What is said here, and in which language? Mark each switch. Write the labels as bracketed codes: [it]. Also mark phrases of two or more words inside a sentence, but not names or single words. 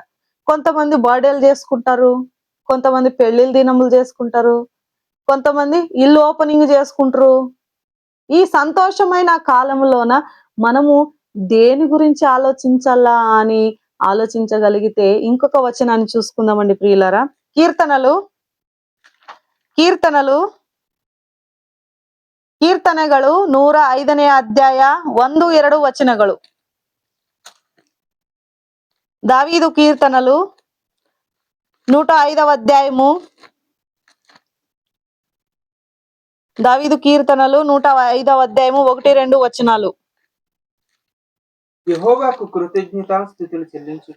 [te] కొంతమంది బర్త్డేలు చేసుకుంటారు, కొంతమంది పెళ్లిళ్ళ దినములు చేసుకుంటారు, కొంతమంది ఇల్లు ఓపెనింగ్ చేసుకుంటారు. ఈ సంతోషమైన కాలంలోన మనము దేని గురించి ఆలోచించాలా అని ఆలోచించగలిగితే ఇంకొక వచనాన్ని చూసుకుందామండి ప్రియులారా. [kn] ಕೀರ್ತನೆಗಳು 105ನೇ ಅಧ್ಯಾಯ 1-2 ವಚನಗಳು. [te] దావీదు కీర్తనలు 105వ అధ్యాయము, దావీదు కీర్తనలు 105వ అధ్యాయము 1-2 వచనాలు. యెహోవాకు కృతజ్ఞతాస్తుతులు చెల్లించుడి,